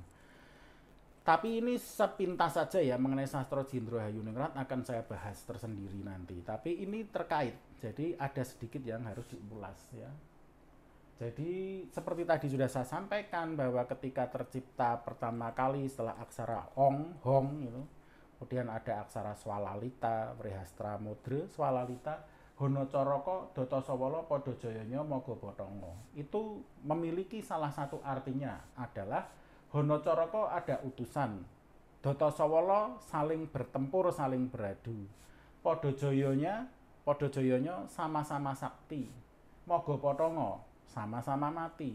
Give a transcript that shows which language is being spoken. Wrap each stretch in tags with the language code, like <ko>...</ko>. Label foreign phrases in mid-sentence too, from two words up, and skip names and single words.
<id>Tapi ini sepintas saja ya mengenai Sastro Jindro Hayuningrat, akan saya bahas tersendiri nanti. Tapi ini terkait, jadi ada sedikit yang harus diulas ya. Jadi seperti tadi sudah saya sampaikan bahwa ketika tercipta pertama kali setelah aksara hong itu, kemudian ada aksara swalalita, wrihastra mudra, swalalita,</id> <jv>hono coroko, doto sawala, podo joyonya, mogo botongo.</jv> <id>Itu memiliki salah satu artinya adalah</id> <jv>hono coroko</jv> <id>ada utusan,</id> <jv>doto sawala</jv> <id>saling bertempur, saling beradu,</id> <jv>podo joyonya</jv> <id>sama-sama sakti,</id> <jv>mogo botongo</jv> <id>sama-sama mati.</id>